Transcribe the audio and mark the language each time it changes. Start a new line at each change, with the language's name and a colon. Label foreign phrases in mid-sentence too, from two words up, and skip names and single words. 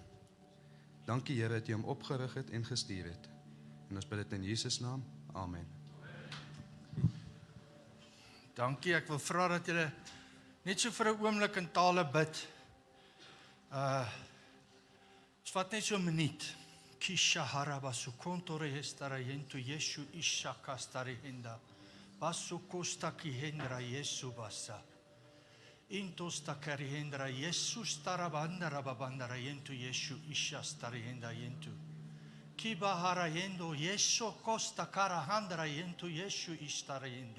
Afrikaans: Dankie, Here, dat U hom opgerig het en gestuur het. En ons bid dit in Jesus naam. Amen. Dankie, ek wil vra dat julle net so vir 'n oomblik in tale bid. Ons vat net so 'n minuut. Kisha haraba sukontore hestarayentu Yeshu ishaka starihenda. Basu kosta kihendra Yesu basa. Intos takarihendra Yesu starabandara babandara yentu Yeshu isha starihenda yentu. Kiba harayendo Yesu kosta karahandra yentu Yeshu istarayendu.